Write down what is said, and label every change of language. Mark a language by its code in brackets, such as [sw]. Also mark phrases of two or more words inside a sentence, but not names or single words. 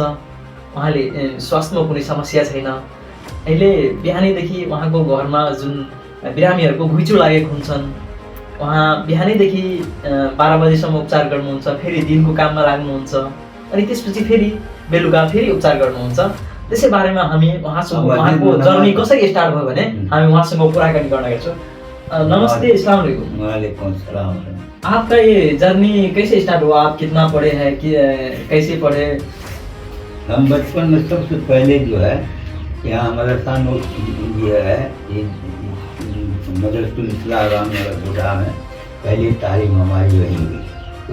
[ne] उहाँले स्वास्थ्यमा कुनै समस्या छैन। अहिले बिहानैदेखि उहाँको घरमा जुन बिरामीहरूको घुइँचो लागेको हुन्छन्, उहाँ बिहानैदेखि 12 बजेसम्म उपचार गर्नुहुन्छ, फेरि दिनको काममा लाग्नुहुन्छ, अनि त्यसपछि फेरि बेलुका फेरि उपचार गर्नुहुन्छ। त्यसै बारेमा हामी उहाँको जर्नी कसरी स्टार्ट भयो भने हामी उहाँसँग कुराकानी गर्न गएछौँ। नमस्ते, [ar] السلام عليكم. وعليكم السلام. [hi] आपका ये जर्नी कैसे स्टार्ट हुआ? आप कितना पढ़े हैं, कैसे पढ़े? हम बचपन में सबसे पहले जो है यहाँ मदरसा ये है, ये मदरसुल इस्लाम बुढ़ा में पहली तालीम हमारी वहीं हुई।